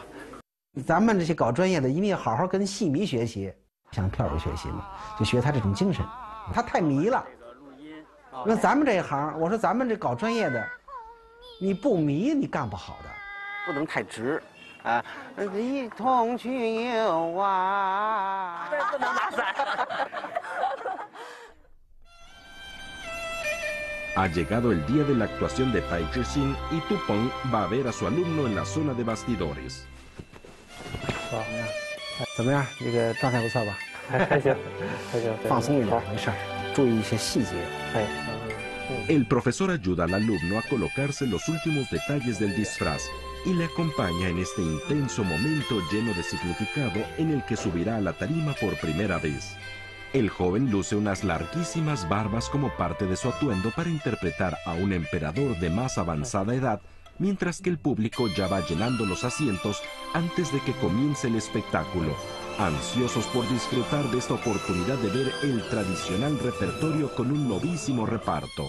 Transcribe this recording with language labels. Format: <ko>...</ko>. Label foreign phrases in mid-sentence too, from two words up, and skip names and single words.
<zh>咱们这些搞专业的，一定要好好跟戏迷学习，向票友学习嘛，就学他这种精神。他太迷了。那咱们这一行，我说咱们这搞专业的，你不迷你干不好的，不能太直啊！一同去游啊！这不能拿伞。</zh> <es>Ha llegado el día de la actuación de Pai Zhixin y Tupong va a ver a su alumno en la zona de bastidores.</es> <zh>怎么样？这个状态不错吧？还行，放松一点，没事，注意一些细节。</zh> <es>El profesor ayuda al alumno a colocarse los últimos detalles del disfraz y le acompaña en este intenso momento lleno de significado en el que subirá a la tarima por primera vez. El joven luce unas larguísimas barbas como parte de su atuendo para interpretar a un emperador de más avanzada edad, mientras que el público ya va llenando los asientos antes de que comience el espectáculo, ansiosos por disfrutar de esta oportunidad de ver el tradicional repertorio con un novísimo reparto.</es>